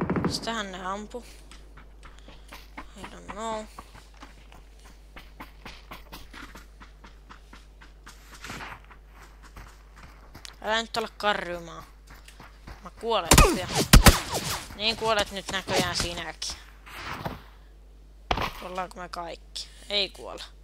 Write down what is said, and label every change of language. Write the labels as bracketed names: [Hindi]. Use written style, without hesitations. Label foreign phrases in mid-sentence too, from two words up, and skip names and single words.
[Finnish] Mistähän ne ampu? [English] I don't know. [Finnish] Älä nyt olla karjumaa. Mä kuolen pian. Niin kuolet nyt näköjään sinäkin. Kuollaanko me kaikki? Ei kuolla.